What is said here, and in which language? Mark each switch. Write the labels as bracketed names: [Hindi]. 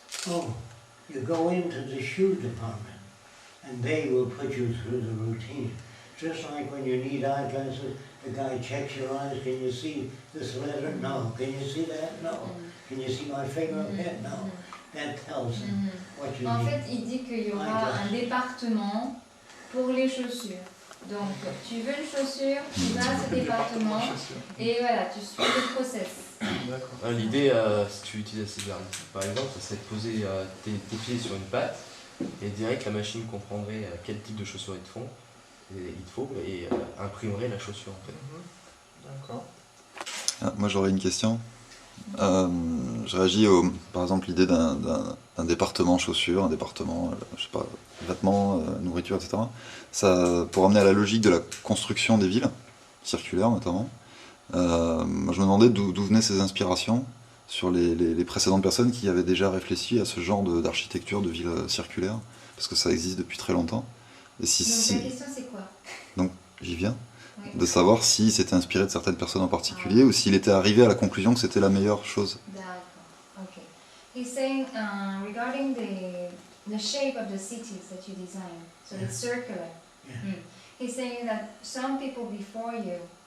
[English] Oh, you go into the shoe department and they will put you through the routine. Just like when you need eyeglasses, the guy checks your eyes. Can you see this letter? No. Can you see that? No. Can you see my finger up here? No. That tells him what you [French] En [English] need. [French] fait, il dit qu'il y aura un département pour les chaussures. Donc, tu veux une chaussure, tu vas à ce département et voilà, tu suis le process. L'idée, si tu utilises ces verbes, par exemple, ça serait de poser tes pieds sur une patte et direct la machine comprendrait quel type de chaussures il te faut et imprimerait la chaussure en fait. D'accord. Moi j'aurais une question. Je réagis par exemple l'idée d'un département chaussures, un département, je sais pas, vêtements, nourriture, etc. Ça, pour amener à la logique de la construction des villes, circulaires notamment, moi je me demandais d'où venaient ces inspirations sur les précédentes personnes qui avaient déjà réfléchi à ce genre d'architecture de ville circulaire, parce que ça existe depuis très longtemps. Et Donc la question c'est quoi? Donc j'y viens. De savoir s'il s'était inspiré de certaines personnes en particulier ou s'il était arrivé à la conclusion que c'était la meilleure chose. D'accord, ok. [English] He's saying regarding the shape of the cities that you design, so it's circular. Yeah. He's saying that some people before you,